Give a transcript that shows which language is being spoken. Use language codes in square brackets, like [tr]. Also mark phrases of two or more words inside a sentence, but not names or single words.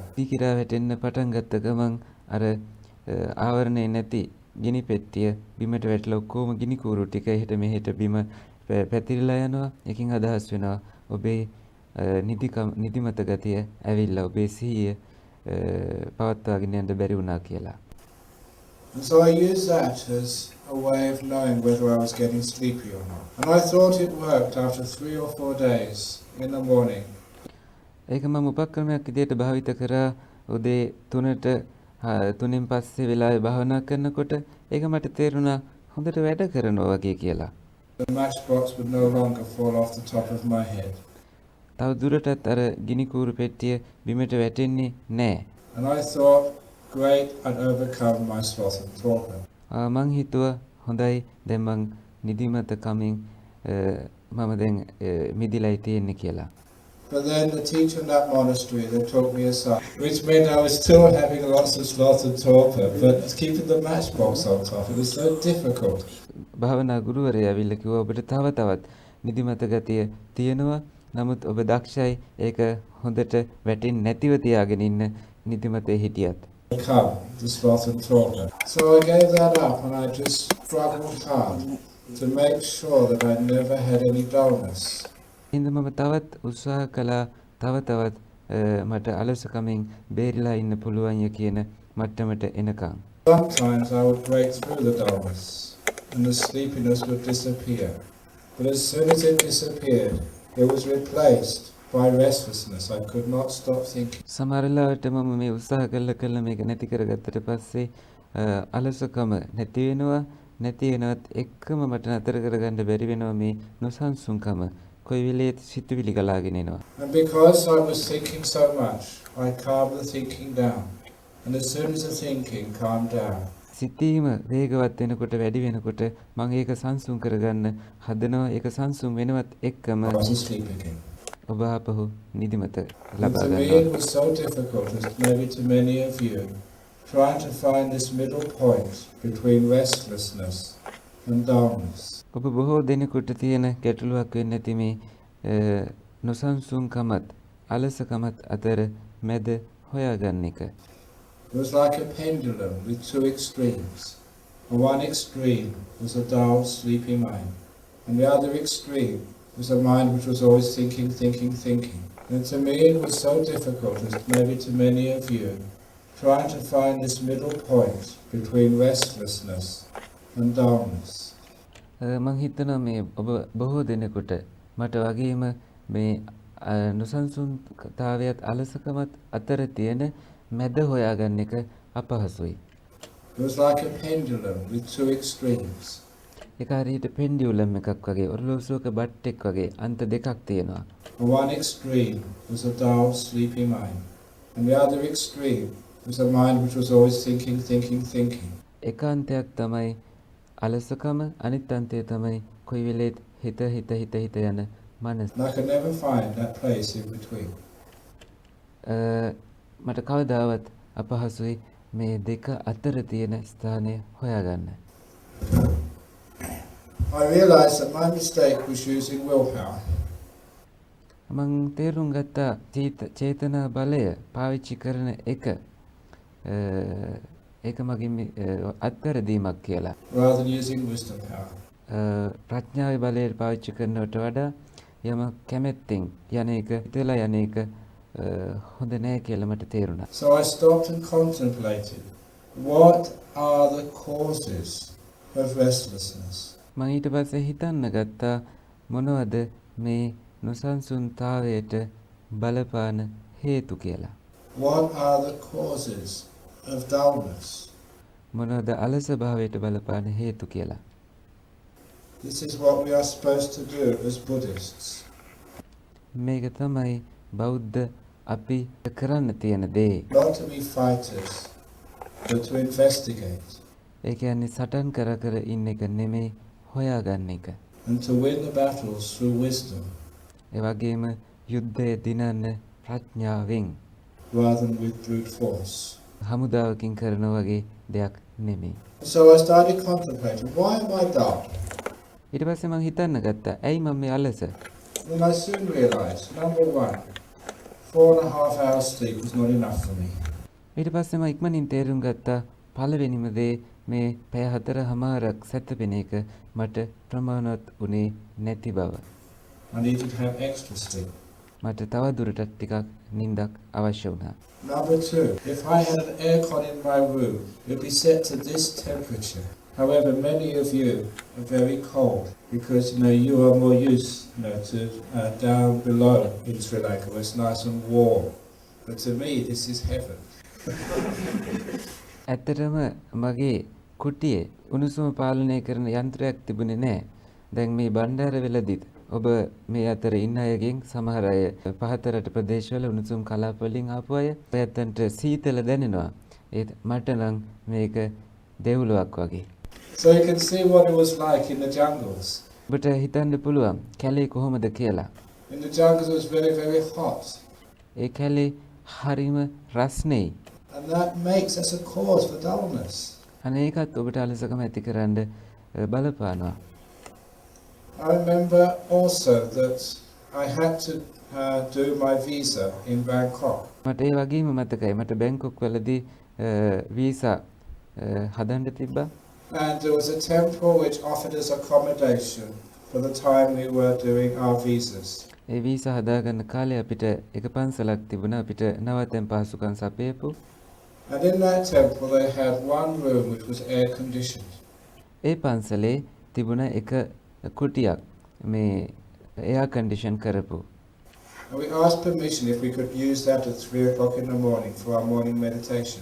[si] දීකිරා වැටෙන්න පටන් ගත්ත ගමන් අර ආවරණේ නැති ගිනි පෙට්ටිය බිමට වැටලා ඔක්කොම ගිනි කූරු ටික එහෙට මෙහෙට බිම පැතිරිලා යනවා. එකකින් අදහස් වෙනවා ඔබේ නිදිමත ගතිය ඇවිල්ලා ඔබේ සිහිය පවත්වාගෙන යන්න බැරි වුණා කියලා. [en] And so I used that as a way of knowing whether I was getting sleepy or not. And I thought it worked after 3 or 4 days in the morning. [si] ඒක මම උපක්‍රමයක් විදියට භාවිත කරා උදේ 3ට 3න් පස්සේ වෙලාවේ භාවනා කරනකොට ඒක මට තේරුණා හොඳට වැඩ කරනවා වගේ කියලා. [en] The matchbox would no longer fall off the top of my head. [si] තව දුරටත් අර ගිනි කූරු පෙට්ටිය බිමට වැටෙන්නේ නැහැ. [en] And I thought, great, I'd overcome my sloth and torpor. [si] මං හිතුවා හොඳයි දැන් මං නිදිමත කමින් මම දැන් මිදිලායි තියෙන්නේ කියලා. [en] But then the teacher in that monastery, they took me aside, which meant I was still having lots of sloth and torpor, but keeping the matchbox on top, it was so difficult. [si] භාවනා ගුරුවරයා ඇවිල්ලා කිව්වා ඔබට තව තවත් නිදිමත ගතිය තියෙනවා. නමුත් ඔබ දක්ෂයි ඒක හොඳට වැටෙන්නේ නැතිව තියාගෙන ඉන්න නිදිමතේ හිටියත්. [en] Come, the sloth and torpor. So I gave that up and I just struggled hard to make sure that I never had any dullness. [si] ඉතින් මම තවත් උත්සාහ කළා තව තවත් මට අලසකමින් බේරිලා ඉන්න පුළුවන් ය කියන මට්ටමට එනකම්. [en] Sometimes I would break through the dullness and the sleepiness would disappear. But as soon as it disappeared, it was replaced by restlessness. I could not stop thinking. [si] සමහර වෙලාවට මම මේ උත්සාහ කළා මේක නැති කරගත්තට පස්සේ අලසකම නැති වෙනවා. නැති වෙනවත් එක්කම මට නතර කරගන්න බැරි වෙනවා මේ නොසන්සුන්කම. කොයි වෙලේත් සිතුවිලි ගලාගෙන එනවා. [en] And because I was thinking so much, I calmed the thinking down. And as soon as the thinking calmed down, [si] සිතීම වේගවත් වෙනකොට වැඩි වෙනකොට මම ඒක සංසුන් කරගන්න හදනවා. ඒක සංසුන් වෙනවත් එක්කම [en] I was asleep again. [si] ඔබ ආපහු නිදිමත [en] And [si] ලබා [en] to me [si] ගන්නවා. [en] it was so difficult, as maybe to many of you, trying to find this middle point between restlessness and dullness. [si] ඔබ බොහෝ දෙනෙකුට තියෙන ගැටලුවක් වෙන්න ඇති මේ නොසන්සුන්කමත් අලසකමත් අතර මැද හොයාගන්න එක. [en] It was like a pendulum with two extremes. On one extreme was a dull, sleepy mind, and the other extreme was a mind which was always thinking, thinking, thinking. And to me it was so difficult, as maybe to many of you, trying to find this middle point between restlessness and dullness. [si] මං හිතනවා මේ ඔබ බොහෝ දෙනෙකුට මට වගේම මේ නොසන්සුන්තාවයත් අලසකමත් අතර තියෙන මැද හොයාගන්න එක අපහසුයි. [en] It was like a pendulum with two extremes. [si] ඒක හරියට පෙන්ඩියුලම් එකක් වගේ ඔරලෝසුවක බට්ටෙක් වගේ අන්ත දෙකක් තියෙනවා. [en] On one extreme was a dull, sleepy mind, and the other extreme was a mind which was always thinking, thinking, thinking. [si] එක අන්තයක් තමයි අලසකම, අනිත් අන්තය තමයි කොයි වෙලේත් හිත හිත හිත හිත යන මනස. [en] And I could never find that place in between. [si] මට කවදාවත් අපහසුයි මේ දෙක අතර තියෙන ස්ථානය හොයාගන්න. [en] I realized that my mistake was using willpower. [si] මං තේරුම් ගත්තා චේතනා බලය පාවිච්චි කරන එක ඒක මගේ අත්වැරදීමක් කියලා. [en] Rather than using wisdom power. [si] ප්‍රඥාවේ බලයට පාවිච්චි කරනවට වඩා යම කැමැත්තෙන් යන එක හිතලා යන එක හොඳ නෑ කියලා මට තේරුණා. [en] So I stopped and contemplated, what are the causes of restlessness? [si] මං ඊට පස්සේ හිතන්න ගත්තා මොනවද මේ නොසන්සුන්තාවයට බලපාන හේතු කියලා. [en] What are the causes of dullness? [si] මොනවද අලස භාවයට බලපාන හේතු කියලා. [en] This is what we are supposed to do as Buddhists. [si] මේක තමයි බෞද්ධ අපි කරන්න තියෙන දේ. [en] Not to be fighters, but to investigate. [si] ඒ කියන්නේ සටන් කර කර ඉන්න එක නෙමෙයි හොයාගන්න එක. [en] And to win the battles through wisdom. [si] ඒ වගේම යුද්ධය දිනන්න ප්‍රඥාවෙන් [en] rather than with brute force. [si] හමුදාවකින් කරන වගේ දෙයක් නෙමෙයි. [en] So I started contemplating, why am I dull? [si] ඊට පස්සේ මම හිතන්න ගත්තා ඇයි මම මේ අලස? [en] Then I soon realized, number one, 4.5 hours sleep was not enough for me. [si] ඊට පස්සේ මම ඉක්මනින් තේරුම් ගත්තා පළවෙනිම දේ මේ පැය 4:00ක් සැතපෙන එක මට ප්‍රමාණවත් උනේ නැති බව. [en] I needed to have extra sleep. [si] මට තව දුරටත් ටිකක් නිින්දක් අවශ්‍ය වුණා. [en] Number two, if I had an aircon in my room, it would be set to this temperature. However, many of you are very cold because you are more used to down below in Sri Lanka where it's nice and warm. But to me, this is heaven. [si] ඇත්තටම මගේ කුටියේ උණුසුම පාලනය කරන යන්ත්‍රයක් තිබුණේ නැහැ. දැන් මේ බණ්ඩාර වෙලදිත් ඔබ මේ අතර ඉන්න අයගෙන් සමහර අය පහතරට ප්‍රදේශවල උණුසුම් කලාප වලින් ආපු අය පැත්තන්ට සීතල දැනෙනවා. ඒත් මට නම් මේක දෙව්ලොවක් වගේ. [en] So you can see what it was like in the jungles. [si] ඔබට හිතන්න පුළුවන් කැලේ කොහොමද කියලා. [en] In the jungles it was very, very hot. [si] ඒ කැලේ හරිම රස්නෙයි. [en] And that makes us a cause for dullness. [si] අනේ ඒකත් ඔබට අලසකම ඇති කරන්න බලපානවා. [en] I remember also that I had to do my visa in Bangkok. [si] මට ඒ වගේම මතකයි මට බැංකොක් වලදී වීසා හදන්න තිබ්බා. [en] And there was a temple which offered us accommodation for the time we were doing our visas. [si] ඒ වීසා හදාගන්න කාලේ අපිට එක පන්සලක් තිබුණා අපිට නවතැන් පහසුකම් සපයපු. [en] And in that temple they had one room which was air conditioned. [si] ඒ පන්සලේ තිබුණ එක කුටියක් මේ [en] air condition [si] කරපු. [en] And we asked permission if we could use that at 3 o'clock in the morning for our morning meditation.